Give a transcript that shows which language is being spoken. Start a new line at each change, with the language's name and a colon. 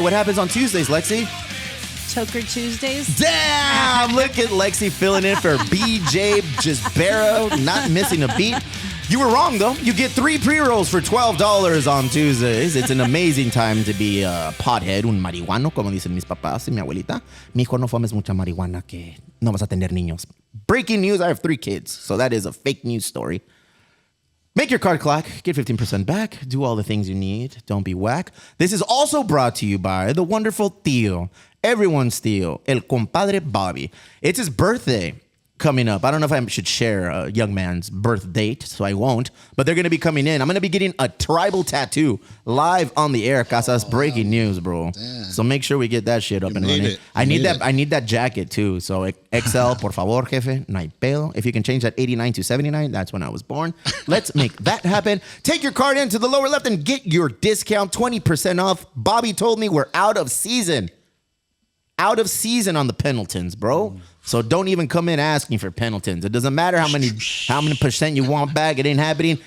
English: What happens on Tuesdays, Lexy? Choker Tuesdays. Damn! Look at Lexy filling in for BJ Gisbero, not missing a beat. You were wrong, though. You get 3 pre-rolls for $12 on Tuesdays. It's an amazing time to be a pothead,
Spanish: un marihuano, como dicen mis papás y mi abuelita. Mijo, no fumes mucha marihuana que no vas a tener niños.
English: Breaking news, I have 3 kids, so that is a fake news story. Make your card clack, get 15% back, do all the things you need, don't be whack. This is also brought to you by the wonderful tío, everyone's tío, el compadre Bobby. It's his birthday coming up. I don't know if I should share a young man's birth date, so I won't, but they're going to be coming in. I'm going to be getting a tribal tattoo live on the air. Casas, breaking news, bro. Damn. So make sure we get that shit up and running. I need that jacket too.
Spanish: So XL, por favor, jefe, no hay pedo.
English: If you can change that 89 to 79, that's when I was born. Let's make that happen. Take your card into the lower left and get your discount, 20% off. Bobby told me we're out of season. Out of season on the Pendletons, bro. So don't even come in asking for Pendletons. It doesn't matter how many percent you want back. It ain't happening.